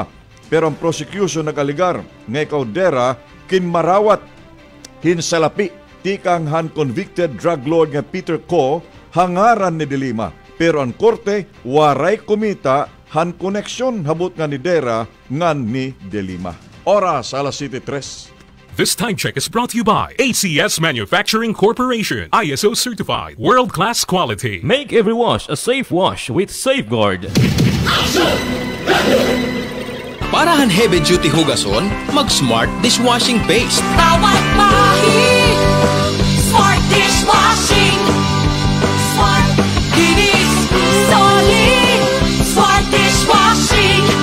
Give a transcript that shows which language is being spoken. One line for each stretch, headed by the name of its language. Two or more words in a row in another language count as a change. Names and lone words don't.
Waray: Pero ang prosecution nagaligar nga ikaw dera kinmarawat hinsalapi tikang han convicted drug lord nga Peter Ko hangaran ni De Lima. Pero ang korte waray kumita han koneksyon habot nga ni dera ngan ni De Lima. Oras alas 7:03.
English: This time check is brought to you by ACS Manufacturing Corporation. ISO certified, world-class quality. Make every wash a safe wash with Safeguard.
Waray: Para han
English: heavy duty
Waray: hugason, mag-Smart Dishwashing Paste. Bawat mahig, Smart Dishwashing. Smart, kinis, solid. Smart Dishwashing.